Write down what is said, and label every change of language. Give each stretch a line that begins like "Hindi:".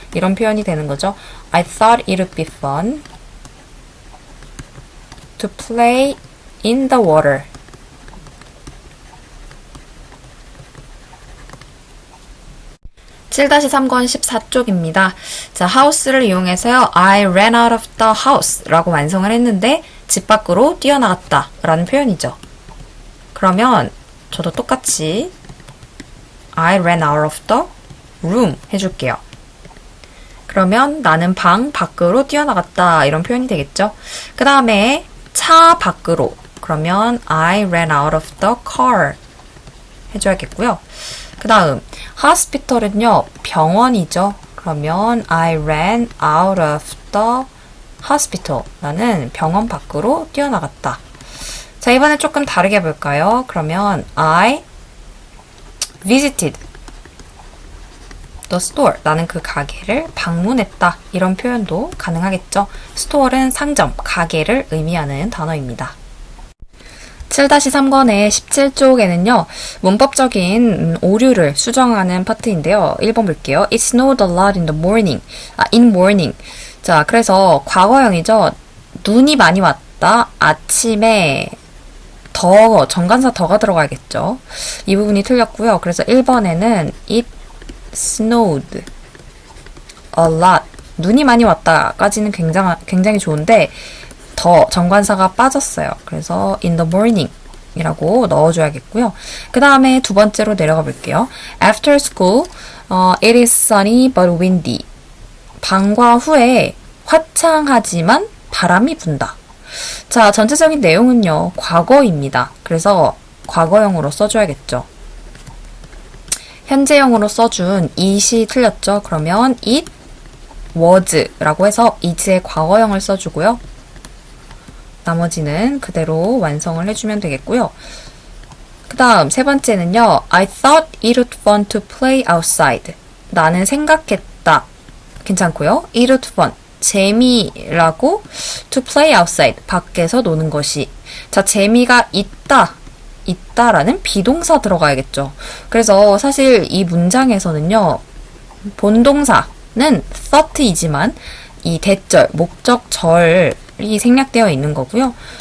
Korean: 이런 표현이 되는 거죠.
English: I thought it would be fun to play in the water.
Korean: (7-3권) 14쪽입니다. 자, house를 이용해서요,
English: I ran out of the house
Korean: 라고 완성을 했는데, 집 밖으로 뛰어나갔다 라는 표현이죠. 그러면, 저도 똑같이,
English: I ran out of the room
Korean: 해줄게요. 그러면, 나는 방 밖으로 뛰어나갔다 이런 표현이 되겠죠. 그 다음에, 차 밖으로. 그러면,
English: I ran out of the car
Korean: 해줘야겠고요. 그 다음, hospital은요, 병원이죠. 그러면
English: I ran out of the hospital.
Korean: 나는 병원 밖으로 뛰어나갔다. 자, 이번엔 조금 다르게 볼까요? 그러면
English: I visited the store.
Korean: 나는 그 가게를 방문했다. 이런 표현도 가능하겠죠. store는 상점, 가게를 의미하는 단어입니다. 7-3권의 17쪽에는요, 문법적인 오류를 수정하는 파트인데요. 1번 볼게요.
English: It snowed a lot in the morning. in morning.
Korean: 자, 그래서 과거형이죠. 눈이 많이 왔다. 아침에 정관사 더가 들어가야겠죠. 이 부분이 틀렸고요. 그래서 1번에는
English: it snowed a lot
Korean: 눈이 많이 왔다까지는 굉장히 좋은데 더 정관사가 빠졌어요. 그래서
English: in the morning
Korean: 이라고 넣어줘야겠고요. 그 다음에 두 번째로 내려가 볼게요.
English: After school, it is sunny but windy.
Korean: 방과 후에 화창하지만 바람이 분다. 자, 전체적인 내용은요, 과거입니다. 그래서 과거형으로 써줘야겠죠. 현재형으로 써준 it이 틀렸죠. 그러면 it was 라고 해서 is의 과거형을 써주고요. 나머지는 그대로 완성을 해주면 되겠고요. 그 다음 세 번째는요.
English: I thought it would fun to play outside.
Korean: 나는 생각했다. 괜찮고요.
English: It would fun.
Korean: 재미라고
English: to play outside.
Korean: 밖에서 노는 것이. 자, 재미가 있다라는 비동사 들어가야겠죠. 그래서 사실 이 문장에서는요. 본동사는 thought이지만 이 대절, 목적절이 생략되어 있는 거고요.